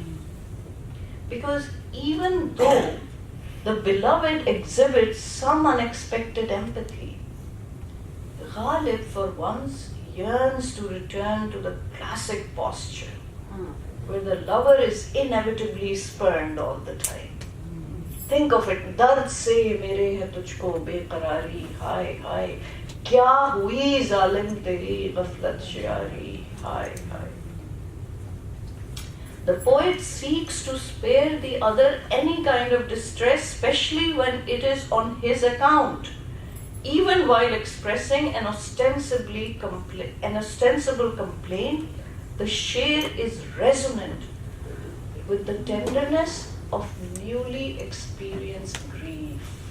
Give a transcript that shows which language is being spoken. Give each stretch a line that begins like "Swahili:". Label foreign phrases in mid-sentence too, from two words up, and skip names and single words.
English: Because even though the beloved exhibits some unexpected empathy, Ghalib for once yearns to return to the classic posture where the lover is inevitably spurned all the time. Think of it,
Urdu: درد سے میرے ہے تجھ کو بیقراری، ہائے ہائے. کیا ہوئی ظالم تری غفلت شعاری، ہائے ہائے.
English: The poet seeks to spare the other any kind of distress, especially when it is on his account. Even while expressing an ostensible complaint, the sher is resonant with the tenderness of newly experienced grief.